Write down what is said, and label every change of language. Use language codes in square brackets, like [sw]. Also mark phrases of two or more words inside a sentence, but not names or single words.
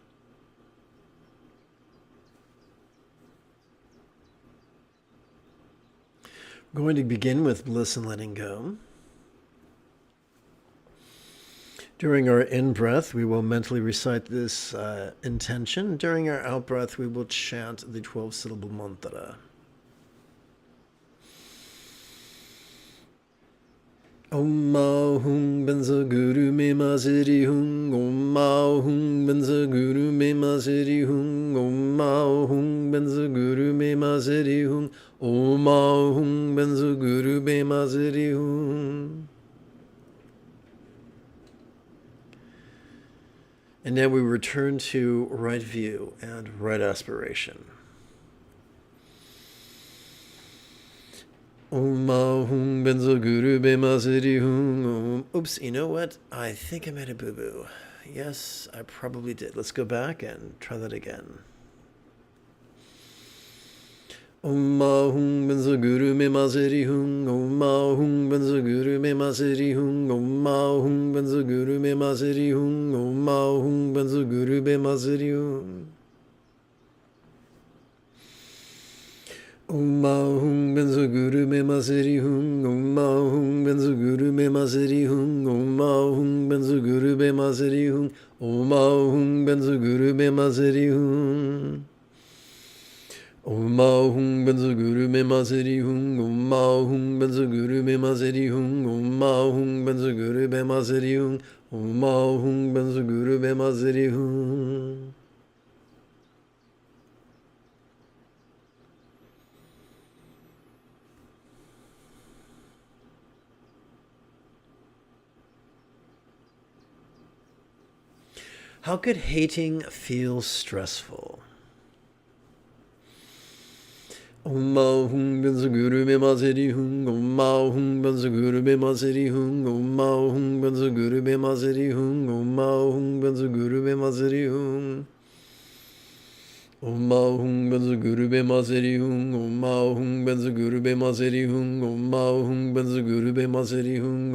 [en] We're going to begin with bliss and letting go. During our in-breath, we will mentally recite this intention. During our out-breath, we will chant the 12-syllable mantra. [sa] Om Mao Hung Benza Guru Me Maziri Hung. Om Mao Hung Benza Guru Me Maziri Hung. Om Mao Hung Benza Guru Me Maziri Hung. Om Mao Hung Benza Guru Me Maziri Hung. [en] And now we return to right view and right aspiration. [sa] Om Mao Hung Benzo Guru Be Maziri Hung. [en] Oops, you know what? I think I made a boo-boo. Yes, I probably did. Let's go back and try that again. [sa] Om Mao Hung Benzo Guru Me Maziri Hung. Om Mao Hung Benzo Guru Me Maziri Hung. Om Mao Hung Benzo Guru Me Maziri Hung. Om Mao Hung Benzo Guru Me Maziri Hung. Om Mao Hung Benzo Guru Me Maziri Hung. Om Mao Hung Benzo Guru Me Maziri Hung. Om Mao Hung Benzo Guru Me Maziri Hung. Om Mao Hung Benzo Guru Me Maziri Hung. Om Mao Hung Benzo Guru Me Maziri Hung. Om Mao Hung Benzo Guru Me Maziri Hung. Om Mao Hung Benzo Guru Me Maziri Hung. Om Mao Hung Benzo Guru Me Maziri Hung. [en] How could hating feel stressful? [sa] Om Mao Hung Benzo Guru Me Maziri Hung. Om Mao Hung Benzo Guru Me Maziri Hung. Om Mao Hung Benzo Guru Me Maziri Hung. Om Mao Hung Benzo Guru Me Maziri Hung. Om Mao Hung Benzo Guru Me Maziri Hung. Om Mao Hung Benzo Guru Me Maziri Hung. Om Mao Hung Benzo Guru Me Maziri Hung.